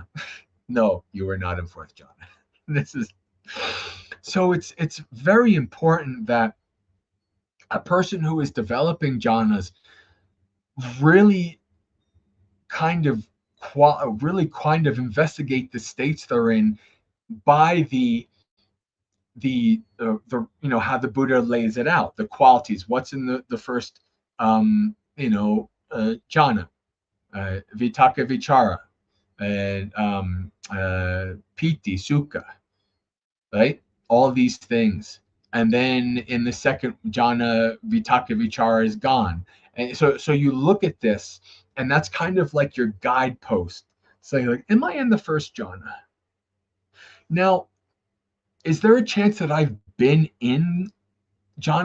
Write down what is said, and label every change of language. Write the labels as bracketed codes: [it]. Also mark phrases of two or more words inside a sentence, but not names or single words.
[en] No, you were not in fourth jhana. This is so it's very important that a person who is developing jhanas really kind of investigate the states they're in by how the Buddha lays it out, the qualities, what's in the first jhana, [pi] vitaka vichara, [en] and [pi] piti sukha, [en] right? All these things. And then in the second jhana, [pi] vitaka vichara [en] is gone. And so you look at this, and that's kind of like your guidepost. Saying like, am I in the first jhana? Now, is there a chance that I've been in jhana before?